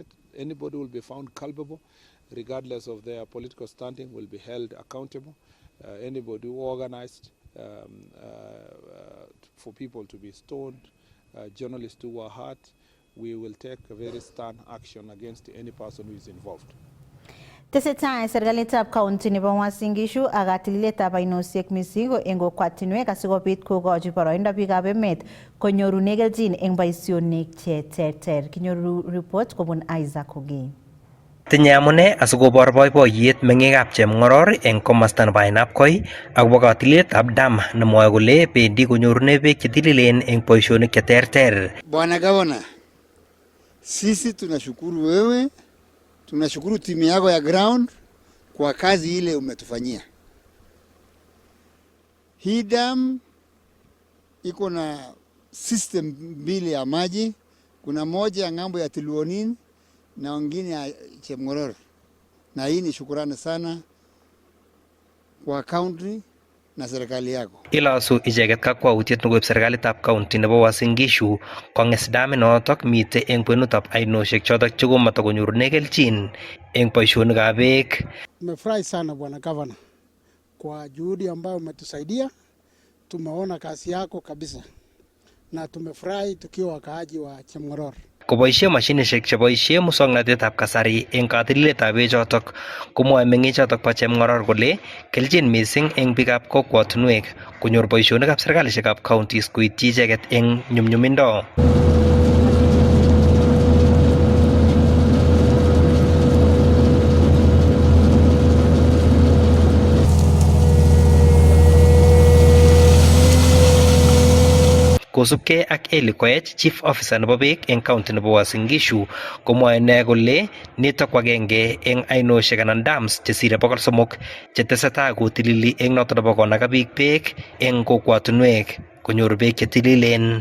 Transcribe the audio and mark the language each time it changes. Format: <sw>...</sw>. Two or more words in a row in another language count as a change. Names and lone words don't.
<en>Anybody will be found culpable, regardless of their political standing, will be held accountable. Anybody who organized for people to be stoned, journalists who were hurt, we will take a very stern action against any person who is involved.</en> <kln>Tesetai serikalitab county nebo Uasin Gishu ak katililetab ainosiek mising eng kokwatinwek asikobit kokochi boroindo biikab emet konyorune kelchin eng boisionik che terter. Kinyoru report kobun Isaac Ogei. Tinye amune asikobor boiboiyet meng'ikab Chemng'oror eng komosta nebo Ainabkoi akobo katililetab dam nemwoe kole bendi konyorune beek chetililen eng boisionik che terter.</kln> <sw>Bwana Gavana, sisi tunashukuru wewe, tunashukuru timu yako ya ground kwa kazi ile umetufanyia. Hii dam iko na system mbili ya maji, kuna moja ya ng'ambo ya Tiluonin na wengine ya Chemng'oror. Na hii ni shukrani sana kwa county na serikali yako.</sw> <kln>Ilosu icheket kakwautiet nekoib serikalitab county nebo Uasin Gishu kong'es daminotok mitei eng kwenutab ainosiek chotok chekomatakonyorune kelchin eng boisionikab beek.</kln> <sw>Tumefurahi sana Bwana Gavana kwa juhudi ambayo umetusaidia. Tumeona kazi yako kabisa na tumefurahi tukiwa wakaaji wa Chemng'oror.</sw> <kln>Koboisie mashinishek cheboisie muswoknatetab kasari eng katililetab bechotok komwoe meng'ichotok bo Chemng'oror kole kelchin mising eng biikab kokwotinwek konyor boisionikab serikalishekab counties koityi icheket eng nyumnyumindo. Kosubkei ak Eli Koech,</kln> <en>Chief Officer</en> <kln>nebo beek eng county nebo Uasin Gishu, komwoe ine kole nitok agenge eng ainosiek anan dams chesire 300 chetesetai kotilili eng noto nebo konaga biik beek eng kokwatinwek konyor beek chetililen.</kln>